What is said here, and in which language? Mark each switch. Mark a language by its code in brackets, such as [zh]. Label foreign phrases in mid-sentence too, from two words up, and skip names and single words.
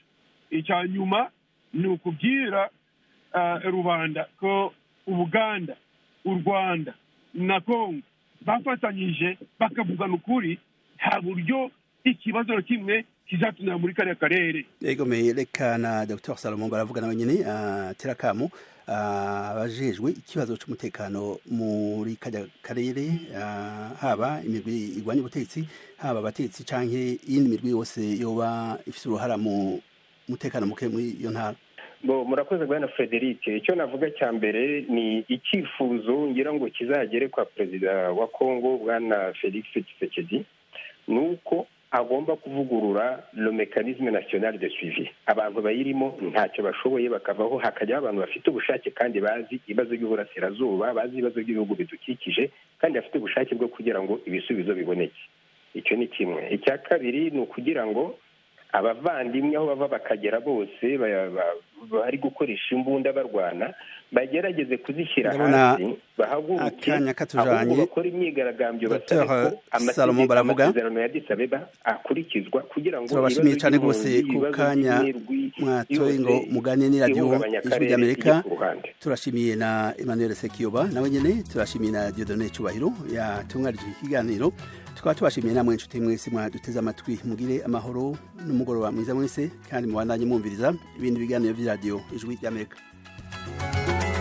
[rw] Icya nyuma ni ukubwira rubanda ko Ubuganda, u Rwanda na Kongo bafatanyije bakavugana ukuri nta buryo ikibazo na kimwe kizatunira muri kariya karere. [rn] Yego reka na Dr Salomon Baravuga nawe nyine terakamo abajejwe ikibazo cy'umutekano muri kariya karere haba imirwi igwanya ubutegetsi haba abategetsi canke iyindi mirwi yose yoba ifite uruhara mu mutekano muke muri iyo ntara. [rw] Murakoze bwana Frederic, icyo navuga cya mbere ni icyifuzo ngira ngo kizagere kwa perezida wa Kongo bwana Felix Tshisekedi nuko agomba kuvugurura [fr] le mécanisme national de suivi. [rw] Abantu bayirimo ntacyo bashoboye bakavaho hakajya abantu bafite ubushake kandi bazi ibibazo by'uburasirazuba bazi ibibazo by'ibihugu bidukikije kandi bafite ubushake bwo kugira ngo ibisubizo biboneke. Icyo ni kimwe. Icya kabiri ni ukugira ngo abavandimwe aho bava bakagera bose bari gukoresha imbunda barwana bagerageze kuzishyira hasi bahaguruke ahubwo bakora imyigaragambyo basaba ko amasezerano ya Addis Abeba akurikizwa kugira ngo [rn] turabashimiye cyane rwose ku kanya mwatoye ngo mugane ni radio Ijwi ry'Amerika. Turashimiye na Emmanuel Sekiyoba nawe nyene turashimiye na Dieudonné Cyubahiro yatungarije ikiganiro. Tukaba tubashimiye namwe inshuti mwese mwaduteze amatwi mugire amahoro n'umugoroba mwiza mwese kandi mubandanye mwumviriza ibindi biganiro by'iradio Ijwi ry'Amerika.